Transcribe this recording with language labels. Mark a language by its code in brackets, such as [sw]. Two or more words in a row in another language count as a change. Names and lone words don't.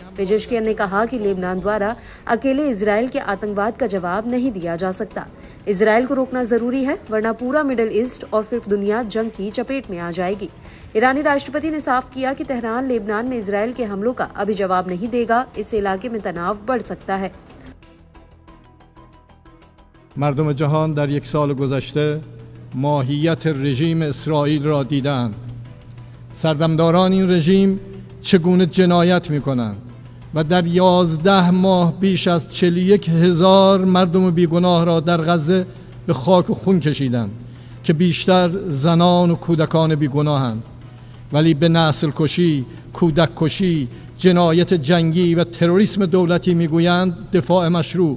[hi] पेजेश्कियान ने कहा कि लेबनान द्वारा अकेले इजरायल के आतंकवाद का जवाब नहीं दिया जा सकता। इजरायल को रोकना जरूरी है, वरना पूरा मिडिल ईस्ट और फिर दुनिया जंग की चपेट में आ जाएगी। ईरानी राष्ट्रपति ने साफ किया कि तेहरान लेबनान में इजरायल के हमलों का अभी जवाब नहीं देगा। इससे इलाके में तनाव बढ़ सकता है। [fa] مردم جهان در یک سال گذشته ماهیت رژیم اسرائیل را دیدند. سردمداران این رژیم چگونه جنایت می‌کنند و در 11 ماه بیش از 41,000 مردم بیگناه را در غزه به خاک و خون کشیدند که بیشتر زنان و کودکان بیگناهند، ولی به نسل کشی، کودک کشی، جنایت جنگی و تروریسم دولتی میگویند دفاع مشروع.